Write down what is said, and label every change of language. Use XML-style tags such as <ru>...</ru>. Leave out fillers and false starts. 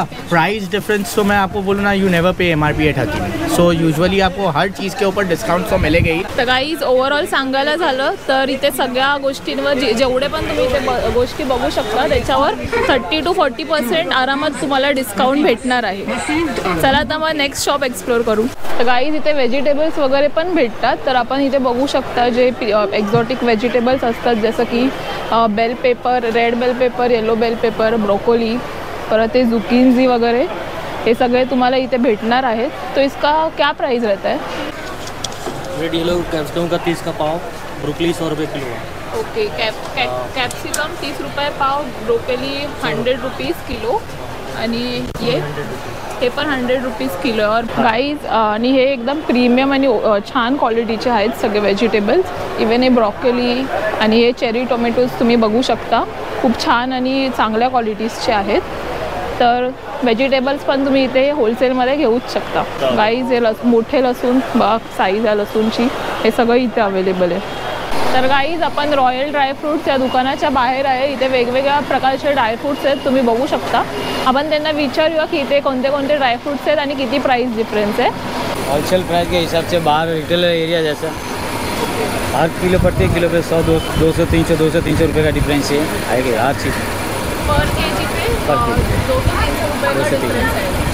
<hi>Price difference तो मैं आपको बोलूँ ना,</hi> <en>You never pay MRP at Hakimi.</en> <hi>So usually आपको हर चीज़ के ऊपर डिस्काउंट तो मिलेगा ही.</hi> <mr>तर गाईज ओव्हरऑल सांगायला झालं तर इथे सगळ्या गोष्टींवर जेवढे पण तुम्ही इथे गोष्टी बघू शकता त्याच्यावर 30 to 40% आरामात तुम्हाला डिस्काउंट भेटणार आहे. चला तर मग नेक्स्ट शॉप एक्सप्लोअर करू. तर गाईज इथे व्हेजिटेबल्स वगैरे पण भेटतात, तर आपण इथे बघू शकता जे एक्झॉटिक व्हेजिटेबल्स असतात, जसं की bell pepper, red bell pepper, yellow bell pepper, broccoli, परत ते जुकिन्जी वगैरे, हे सगळे तुम्हाला इथे भेटणार आहेत.</mr> <hi>तो इसका क्या प्राइस रहता है? रेड येलो कैप्सिकम का 30 का पाव, ब्रोकली 100 रुपये किलो है.</hi> <mr>ओके, कॅप्सिकम 30 रुपये पाव, ब्रोकोली 100 रुपीज़ किलो आणि हे पण 100 रुपीज़ किलो. और गाईज आणि हे एकदम प्रीमियम आणि छान क्वालिटीचे आहेत सगळे व्हेजिटेबल्स. इवन हे ब्रॉकोली आणि हे चेरी टोमॅटोज तुम्ही बघू शकता, खूप छान आणि चांगल्या क्वालिटीजचे आहेत. तर व्हेजिटेबल्स पण तुम्ही इथे होलसेलमध्ये घेऊच शकता. गाईज हे मोठे लसूण बघा, साईज आहे लसूणची, हे सगळं इथे अवेलेबल आहे. तर गाईज आपण रॉयल ड्रायफ्रूट्स या दुकानाच्या बाहेर आहे. इथे वेगवेगळ्या प्रकारचे ड्रायफ्रूट्स आहेत, तुम्ही बघू शकता. आपण त्यांना विचारूया की इथे कोणते कोणते ड्रायफ्रूट्स आहेत आणि किती प्राइस डिफरेंस आहे.</mr> <hi>होलसेल प्राइस के हिसाब से बाहर रिटेल एरिया जैसा हर किलो प्रत्येक किलो पे 100, 200, 300, 200-300 रुपये का डिफरेंस है आएगा हर चीज़ पर केजी पे 200-300 रुपये का डिफरेंस है.</hi>